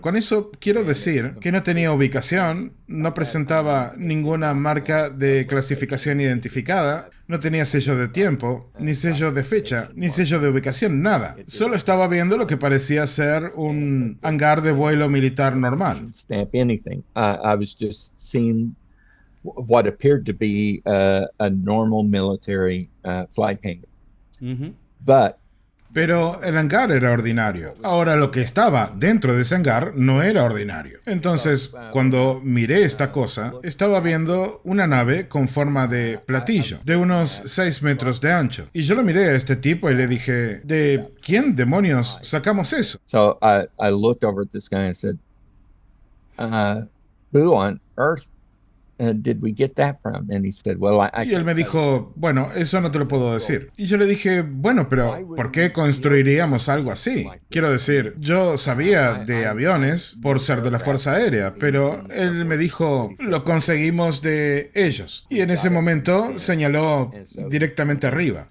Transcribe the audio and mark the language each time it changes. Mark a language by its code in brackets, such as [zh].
[es] Con eso quiero decir que no tenía ubicación, no presentaba ninguna marca de clasificación identificada, no tenía sello de tiempo, ni sello de fecha, ni sello de ubicación, nada. Solo estaba viendo lo que parecía ser un hangar de vuelo militar normal. [en] stamp anything. I was just seeing what appeared to be a normal military flight hangar. But [es] Pero el hangar era ordinario. Ahora lo que estaba dentro de ese hangar no era ordinario. Entonces, cuando miré esta cosa, estaba viendo una nave con forma de platillo, de unos 6 metros de ancho. Y yo lo miré a este tipo y le dije, ¿de quién demonios sacamos eso? [en] so I looked over at this guy and said, "Who on earth did we get that from?" And he said, "Well, I [es] Y él me dijo, bueno, eso no te lo puedo decir. Y yo le dije, bueno, pero ¿por qué construiríamos algo así? Quiero decir, yo sabía de aviones por ser de la Fuerza Aérea, pero él me dijo, lo conseguimos de ellos. Y en ese momento señaló directamente arriba.